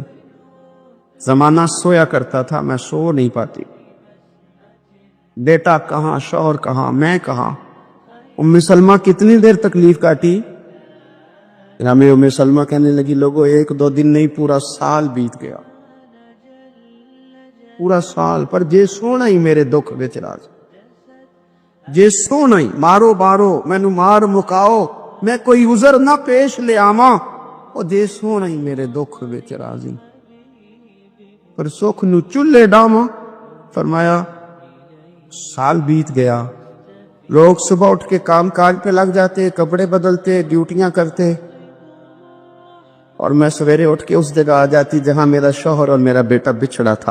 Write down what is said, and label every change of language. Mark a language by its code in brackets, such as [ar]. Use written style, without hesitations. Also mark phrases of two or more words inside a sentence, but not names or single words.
[ur] زمانہ سویا کرتا تھا، میں سو نہیں پاتی۔ بیٹا کہاں، شوہر کہاں، میں کہاں۔ ام سلمہ کتنی دیر تکلیف کاٹی؟ ہمیں ام سلمہ کہنے لگی لوگوں ایک دو دن نہیں پورا سال بیت گیا، پورا سال، [pa] پر جے سونا ہی میرے دکھ وچ راز، جے سونا ہی مارو بارو مینو مار مکاؤ میں کوئی عذر نہ پیش لے آواں، او جے سونا ہی میرے دکھ وچ راضی، پر سکھ نو چولہے ڈاواں۔ [ur] فرمایا سال بیت گیا، لوگ صبح اٹھ کے کام کاج پہ لگ جاتے، کپڑے بدلتے، ڈیوٹیاں کرتے، اور میں سویرے اٹھ کے اس جگہ آ جاتی جہاں میرا شوہر اور میرا بیٹا بچھڑا تھا۔